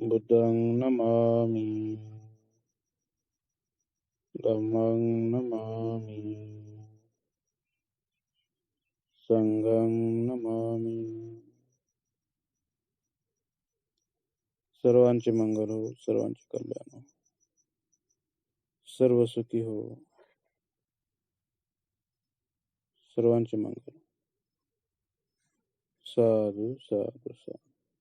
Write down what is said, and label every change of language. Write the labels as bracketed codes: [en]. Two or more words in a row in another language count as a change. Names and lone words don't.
[pi] बुद्धं नमामि धम्मं नमामि संघं नमामि। [mr] सर्वांचे मंगल हो, सर्वांचे कल्याण हो, सर्व सुखी हो, सर्वांचे मंगल। [pi] साधु साधु साधु।